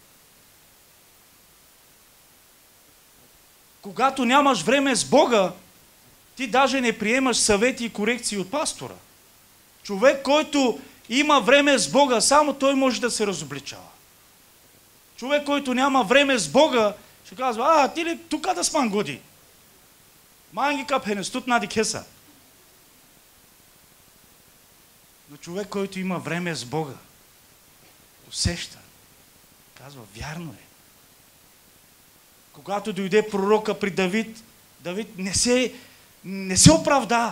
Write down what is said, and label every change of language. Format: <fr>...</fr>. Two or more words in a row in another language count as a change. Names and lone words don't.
<bg>Когато нямаш време с Бога, ти даже не приемаш съвети и корекции от пастора. Човек, който има време с Бога, само той може да се разобличава. Човек, който няма време с Бога, ще казва, ти ли тук да сман годи? Манги капхене, стут нади кеса. Но човек, който има време с Бога, усеща. Казва, вярно е. Когато дойде пророка при Давид, Давид не се оправда.</bg>